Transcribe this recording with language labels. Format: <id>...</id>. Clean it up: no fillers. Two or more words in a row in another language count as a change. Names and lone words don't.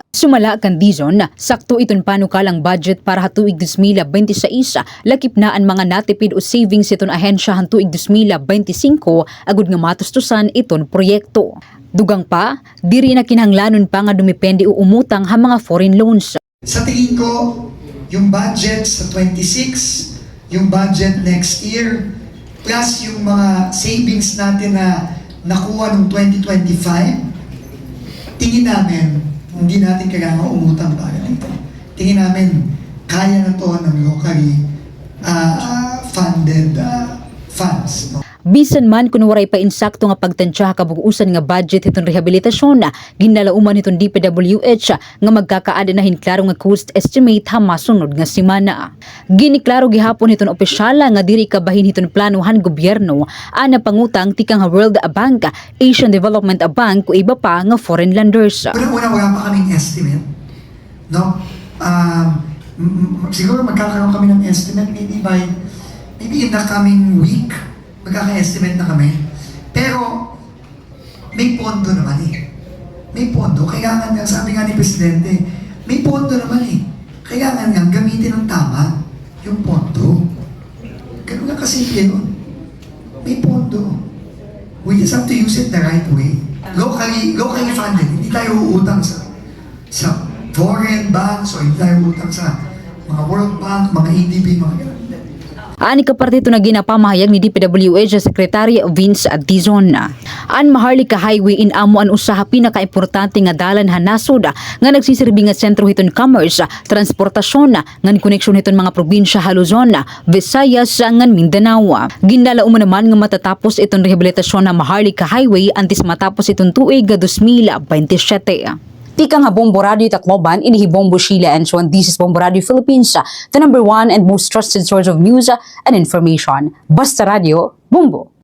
<war>Sumala kan Dizon, sakto iton panukalang budget para ha tuig 2026, lakip na ang mga natipid o savings iton ahensya han tuig 2025 agud nga matustusan iton proyekto. Dugang pa, diri na kinahanglanon pa nga dumepende o umutang ha mga</war> <en>foreign loans.</en> <tl>Sa tingin ko, yung budget sa 26, yung budget</tl> <en>next year,</en> <tl>plus yung mga savings natin na nakuha noong 2025, tingin namin, hindi natin kailangan umutang para dito. Tingin namin, kaya na to ng</tl> <en>locally funded funds.</en> <tl>No?</tl> <war>Bisan man kung waray pa insakto nga pagtansya kabugusan nga budget itong rehabilitasyon, ginalauman itong DPWH nga magkakaada na hinklaro nga cost estimate ha masunod nga semana. Giniklaro gihapon itong opisyala nga diri kabahin itong planuhan gobyerno ana pangutang tikang World Bank, Asian Development Bank o iba pa nga</war> <en>foreign lenders.</en> <tl>Una-una wala pa kaming estimate. No? Siguro magkakaroon kami ng estimate</tl> <en>maybe in the coming week.</en> <tl>Magkaka-estimate na kami. Pero, may pondo naman eh. May pondo. Kailangan nga, sabi nga ni Presidente, may pondo naman eh. Kailangan nga gamitin ng tama yung pondo. Ganun nga kasimple yun. May pondo.</tl> <en>We just have to use it the right way. Locally funded.</en> <tl>Hindi tayo uutang sa</tl> <en>foreign banks</en> <tl>o hindi tayo uutang sa mga World Bank, mga ADB, mga ganun.</tl> <war>Ani kapartito na ginapamahayag ni DPWH Secretary Vince Adizon. Ang Maharlika Highway inamo ang usaha pinakaimportante nga dalan ha nasod nga nagsisirbi nga sentro hiton commerce, transportasyon ngan koneksyon hiton mga probinsya ha Luzon, Visayas ngan Mindanao. Ginalauman naman nga matatapos itong rehabilitasyon ng Maharlika Highway antes matapos itong tuig 2027. Tika nga Bombo Radio Tacloban, inihi Bombo Sheila</war> <en>and so on. This is Bombo Radio Philippines, the #1 and most trusted source of news and information.</en> <tl>Basta Radio, Bombo.</tl>